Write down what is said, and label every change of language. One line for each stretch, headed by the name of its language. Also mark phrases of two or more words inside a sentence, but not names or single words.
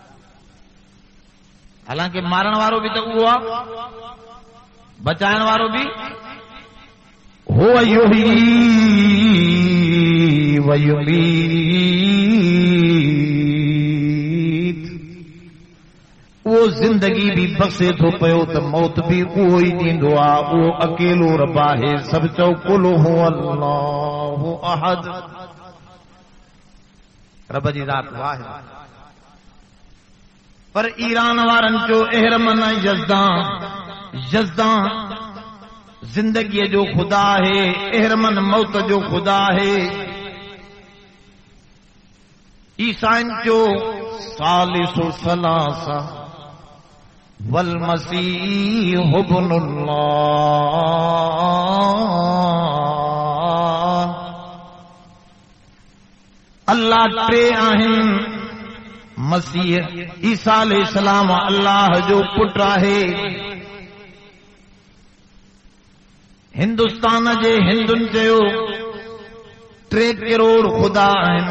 Sindhi: हालांकि मारण वारो भी तो उहो आहे, बचाइण वारो भी
Arabic: هو يحيي و يميت.
Sindhi: वो जिंदगी भी बसे थो पियो त मौत भी उहो ई ॾींदो आहे। उहो अकेलो रब आहे। सभु चओ
Arabic: قل هو الله أحد.
Sindhi: रब जी ज़ात वाहिद। पर ईरान वारनि चयो एहरमन यज़दां जिंदगी जो खुदा है, एहरमन मौत जो खुदा है। ईसाइन चयो
Arabic: ثالث ثلاثة والمسيح ابن الله.
Sindhi: अल्लाह टे आहिनि। मसीह ईसा अलैहिस्सलाम अल्लाह जो पुट आहे। हिंदुस्तान जे हिंदुनि चयो 3 करोड़ खुदा आहिनि।